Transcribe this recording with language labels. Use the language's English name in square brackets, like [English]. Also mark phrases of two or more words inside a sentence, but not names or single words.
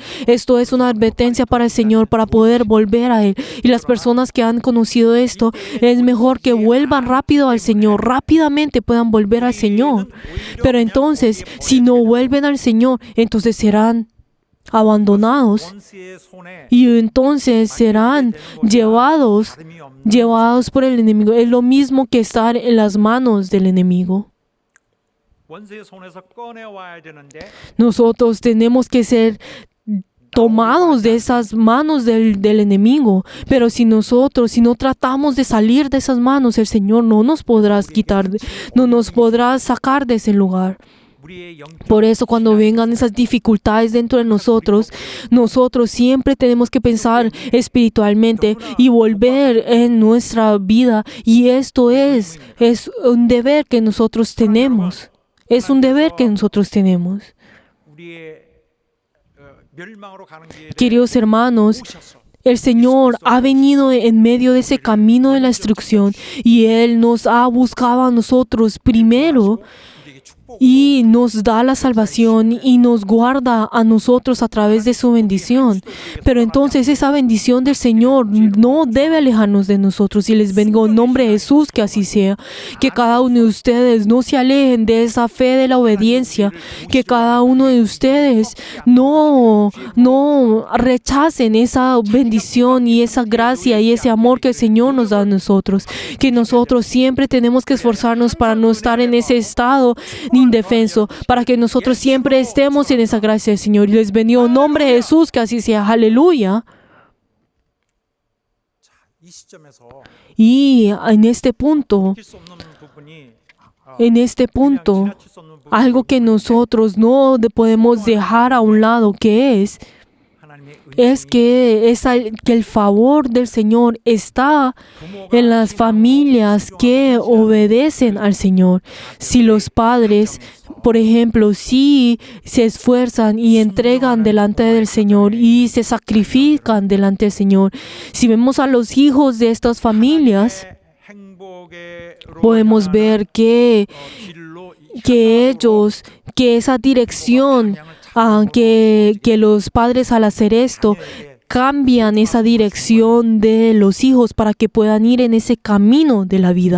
[Spanish] Esto es una advertencia para el Señor, para poder volver a Él. Y las personas que han conocido esto, es mejor que vuelvan rápido al Señor, rápidamente puedan volver al Señor. Pero entonces, si no vuelven al Señor, entonces serán abandonados, [Korean] 원수의 손에 [Spanish] y entonces serán llevados por el enemigo. Es lo mismo que estar en las manos del enemigo. [Korean] 원수의 손에서 꺼내와야 되는데 [Spanish] Nosotros tenemos que ser tomados de esas manos del enemigo, pero si no tratamos de salir de esas manos, el Señor no nos podrá quitar, no nos podrá sacar de ese lugar. [Korean] 우리의 영적 [Spanish] Por eso cuando vengan esas dificultades dentro de nosotros siempre tenemos que pensar espiritualmente y volver en nuestra vida, y esto es un deber que nosotros tenemos. Es un deber que nosotros tenemos. [Korean] 우리의 멸망으로 가는 길에 [Spanish] Queridos hermanos, el Señor ha venido en medio de ese camino de la instrucción y Él nos ha buscado a nosotros primero [Korean] 우리에게 축복 [Spanish] y nos da la salvación y nos guarda a nosotros a través de su bendición. Pero entonces esa bendición del Señor no debe alejarnos de nosotros, y les bendigo en nombre de Jesús que así sea. Que cada uno de ustedes no se alejen de esa fe de la obediencia, que cada uno de ustedes no rechacen esa bendición y esa gracia y ese amor que el Señor nos da a nosotros. Que nosotros siempre tenemos que esforzarnos para no estar en ese estado indefenso, para que nosotros siempre estemos en esa gracia del Señor. Y les bendigo en nombre de Jesús que así sea. Aleluya. [Korean] 이 시점에서 [Spanish] Y en este punto, [Korean] 수 없는 부분이 지나칠 수 없는 부분이 [Spanish] algo que nosotros no podemos dejar a un lado, que es que el favor del Señor está en las familias que obedecen al Señor. Si los padres, por ejemplo, si se esfuerzan y entregan delante del Señor y se sacrifican delante del Señor, si vemos a los hijos de estas familias, podemos ver que esa dirección, que los padres al hacer esto cambian esa dirección de los hijos para que puedan ir en ese camino de la vida.